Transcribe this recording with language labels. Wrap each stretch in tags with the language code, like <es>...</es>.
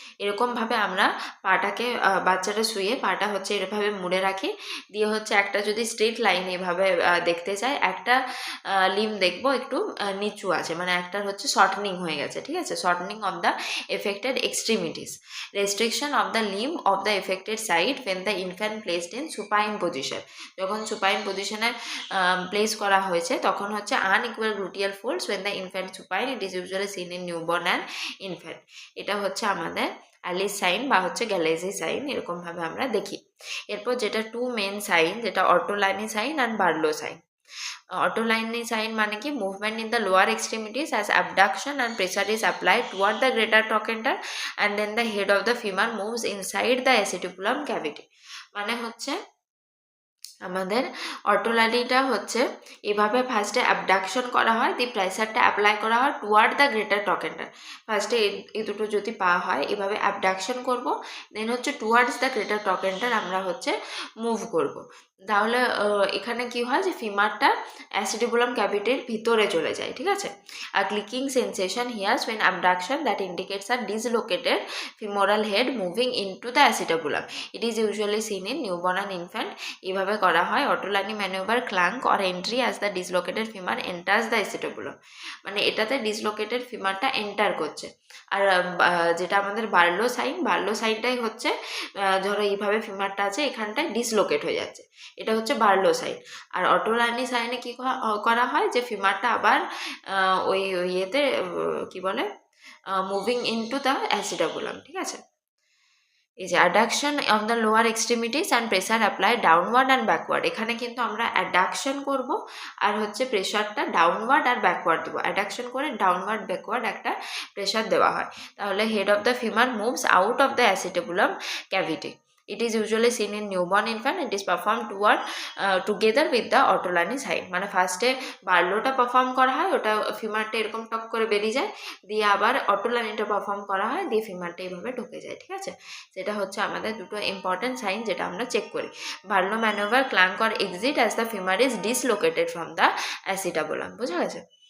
<bn>এরকমভাবে আমরা পাটাকে বাচ্চাটা শুয়ে পাটা হচ্ছে এরভাবে মুড়ে রাখি, দিয়ে হচ্ছে একটা যদি স্ট্রেট লাইন এভাবে দেখতে চাই, একটা লিম দেখবো একটু নিচু আছে, মানে একটার হচ্ছে শর্টনিং হয়ে গেছে, ঠিক আছে,</bn> <en>Shortening of the affected extremities. Restriction of the limb of the affected side when the infant placed in supine position,</en> <bn>যখন সুপাইন পজিশনে প্লেস করা হয়েছে তখন হচ্ছে</bn> <en>unequal gluteal folds when the infant supine, it is usually seen in newborn and infant.</en> <bn>এটা হচ্ছে আমাদের Alice sign বা হচ্ছে গ্যালেজি সাইন, এরকমভাবে আমরা দেখি। এরপর যেটা টু মেন সাইন, যেটা অটোলাইনি sign and Barlow sign. অটোলাইনি sign মানে কি?</bn> <en>Movement in the lower extremities as abduction and pressure is applied toward the greater trochanter and then the head of the femur moves inside the aceticulum cavity.</en> <bn>মানে হচ্ছে আমাদের অটোলাইনিটা হচ্ছে এভাবে ফার্স্টে abduction করা হয়, দিয়ে প্রেসারটা অ্যাপ্লাই করা হয় টুয়ার্ড দ্য গ্রেটার ট্রকেন্টার। ফার্স্টে এই দুটো যদি পা হয় এভাবে অ্যাবডাকশন করব, দেন হচ্ছে টুয়ার্ডস দ্য গ্রেটার ট্রকেন্টার আমরা হচ্ছে মুভ করব। তাহলে এখানে কি হয় যে ফিমারটা অ্যাসিডিবুলাম ক্যাভিটির ভিতরে চলে যায়, ঠিক আছে।</bn> <en>আর clicking sensation hears when abduction that indicates a dislocated femoral head moving into the acetabulum. It is usually seen in newborn and infant. এইভাবে</en> <bn>করা হয়</bn> <en>Ortolani maneuver clunk or entry as the dislocated femur enters the acetabulum.</en> <bn>মানে এটাতে dislocated ফিমারটা enter করছে। আর যেটা আমাদের Barlow সাইনটাই হচ্ছে ধরো এইভাবে ফিমারটা আছে এখানটায় ডিসলোকেট হয়ে যাচ্ছে, এটা হচ্ছে বার্লো সাইন। আর অটোলানি সাইনে কি করা হয় যে ফিমারটা আবার ওই ইয়েতে কি বলে মুভিং ইনটু দ্য অ্যাসিটাবুলাম, ঠিক আছে।</bn> <en>এই যে adduction on the lower extremities and pressure apply downward and backward.</en> <bn>এখানে কিন্তু আমরা অ্যাডাকশন করব আর হচ্ছে প্রেশারটা ডাউনওয়ার্ড আর ব্যাকওয়ার্ড দেবো। অ্যাডাকশন করে ডাউনওয়ার্ড ব্যাকওয়ার্ড একটা প্রেশার দেওয়া হয়, তাহলে</bn> <en>Head of the femur moves out of the acetabulum cavity. It is usually seen in newborn infant. It is performed together with the</en> <bn>অটোলানি sign. মানে ফার্স্টে বার্লোটা পারফর্ম করা হয়, ওটা ফিমারটা এরকম টক করে বেরিয়ে যায়, দিয়ে আবার অটোলানিটা পারফর্ম করা হয়, দিয়ে ফিমারটা এইভাবে ঢুকে যায়, ঠিক আছে। সেটা হচ্ছে আমাদের দুটো ইম্পর্টেন্ট সাইন যেটা আমরা চেক করি।</bn> <en>Barlow maneuver clunk or exit as the femur is dislocated from the acetabulum.</en> <bn>বোঝা গেছে?</bn>